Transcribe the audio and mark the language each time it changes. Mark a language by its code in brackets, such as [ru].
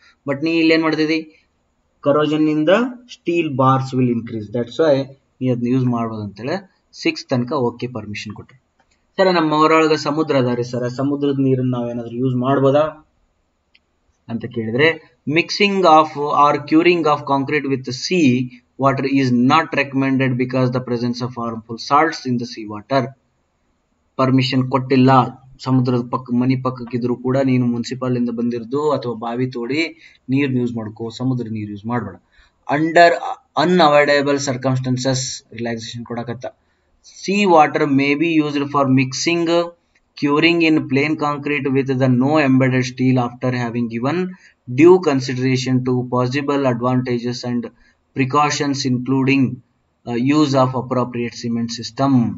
[en] but [kn] ನೀ ಇಲ್ಲಿ ಏನ್ ಮಾಡ್ತಿದಿ, [en] Corrosion ಇಂದ steel bars will increase. That's why [kn] ನೀ ಅದನ್ನ ಯೂಸ್ ಮಾಡ್ಬೋದು ಅಂತೇಳಿ 6 ತನಕ ಓಕೆ ಪರ್ಮಿಷನ್ ಕೊಟ್ರು. ಸರ ನಮ್ಮ ಊರೊಳಗೆ ಸಮುದ್ರ ಅದ ರೀ ಸರ್, ಸಮುದ್ರದ ನೀರನ್ನು ನಾವೇನಾದ್ರೂ ಯೂಸ್ ಮಾಡ್ಬೋದಾ ಅಂತ ಕೇಳಿದ್ರೆ [en] Mixing of or curing of concrete with sea water is not recommended because the presence of harmful salts in the sea water. [kn] Permission ಕೊಟ್ಟಿಲ್ಲ. ಸಮುದ್ರದ ಪಕ್ಕ ಮನಿ ಪಕ್ಕಕ್ಕಿದ್ರು ಕೂಡ ನೀನು ಮುನ್ಸಿಪಾಲ್ ಇಂದ ಬಂದಿರ್ದು ಅಥವಾ ಬಾವಿ ತೋಡಿ ನೀರ್ ಯೂಸ್ ಮಾಡ್ಕೋ, ಸಮುದ್ರ ನೀರು ಯೂಸ್ ಮಾಡಬೇಡ. [en] Under unavoidable circumstances relaxation ಕೊಡಕತ್ತ. Sea water may be used for mixing curing in plain concrete with the no embedded steel after having given due consideration to possible advantages and precautions including use of appropriate cement system.